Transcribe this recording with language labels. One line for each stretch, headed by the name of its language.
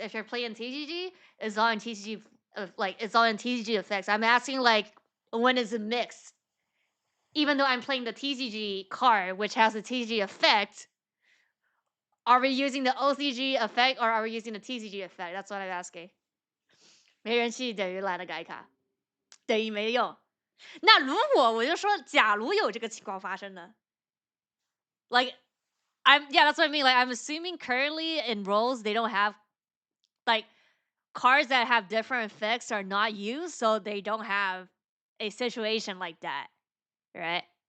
English: If you're playing TCG, it's all in TCG, it's all in TCG effects. I'm asking like when is it mixed? Even though I'm playing the TCG card, which has the TCG effect. Are we using the OCG effect or are we using the TCG effect? That's what I'm asking.
Chinese: 没人气等于懒得改卡，等于没用。那如果我就说，假如有这个情况发生呢
English: ？Like, that's what I mean. Like, I'm assuming currently in roles they don't have, like, cards that have different effects are not used, so they don't have a situation like that, right?